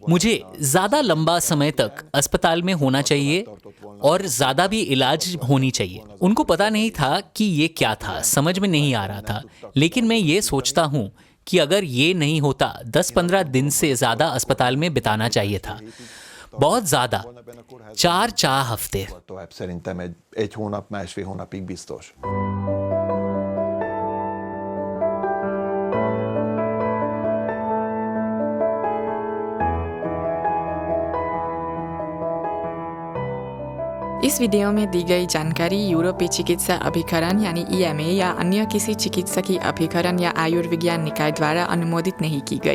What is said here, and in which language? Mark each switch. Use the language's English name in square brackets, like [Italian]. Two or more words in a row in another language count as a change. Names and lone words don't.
[Hindi] मुझे ज्यादा लंबा समय तक अस्पताल में होना चाहिए और ज्यादा भी इलाज होनी चाहिए। उनको पता नहीं था कि ये क्या था, समझ में नहीं आ रहा था। लेकिन मैं ये सोचता हूँ कि अगर ये नहीं होता, 10-15 दिन से ज्यादा अस्पताल में बिताना चाहिए था। बहुत ज्यादा, 4 हफ्ते। [Hungarian] Szerintem egy hónap, másfél hónapig biztos. [Hindi] इस वीडियो में दी गई जानकारी यूरोपीय चिकित्सा अभिकरण यानी EMA या अन्य किसी चिकित्सकीय अभिकरण या आयुर्विज्ञान निकाय द्वारा अनुमोदित नहीं की गई।